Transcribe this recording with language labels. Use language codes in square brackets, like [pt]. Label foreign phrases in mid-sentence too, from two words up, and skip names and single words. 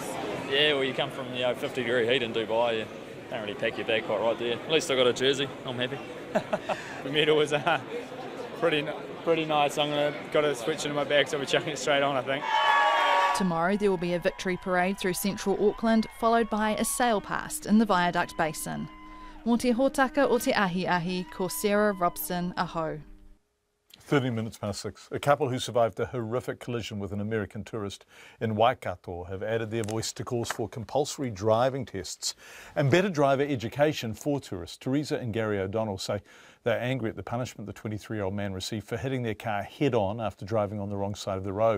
[en] Yeah, well you come from 50-degree heat in Dubai, you don't really pack your bag quite right there. At least I got a jersey, I'm happy. Bermuda was pretty nice. Got to switch into my bag, so I'll be chucking it straight on, I think. Tomorrow there will be a victory parade through central Auckland, followed by a sail past in the Viaduct Basin. [mi] Mō te hōtaka o te ahi, ko Sarah Robson, aho. [en] 13 minutes past 6. A couple who survived a horrific collision with an American tourist in Waikato have added their voice to calls for compulsory driving tests and better driver education for tourists. Teresa and Gary O'Donnell say they're angry at the punishment the 23-year-old man received for hitting their car head-on after driving on the wrong side of the road.